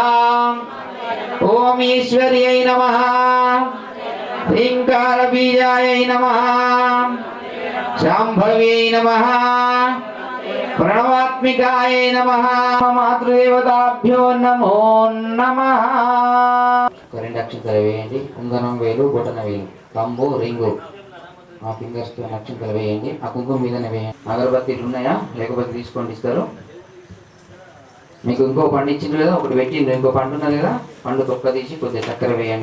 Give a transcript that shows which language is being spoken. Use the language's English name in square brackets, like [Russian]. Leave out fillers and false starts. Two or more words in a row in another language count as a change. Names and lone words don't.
[Sanskrit] ओम ईश्वर्यै नमः। ह्रींकार बीजाय नमः। शांभव्यै नमः। प्रणवात्मिकाय नमः। मातृदेवताभ्यो नमो नमः। [Telugu] కరెంట్ అక్షంతలు వేయండి. కుందనం వేలు, బొటన వేలు, కంబు, రింగు ఆ ఫింగర్స్ తో అక్షంతలు వేయండి. ఆ కుంకుమ మీదనే వేయండి. అగరబత్తీలు ఉన్నాయా? లేకపోతే తీసుకోండి, ఇస్తారు. మీకు ఇంకో పండు ఇచ్చింది కదా, ఒకటి పెట్టిండ్రు, ఇంకో పండు ఉన్నది కదా, పండు తొక్క తీసి కొద్దిగా చక్కెర వేయండి.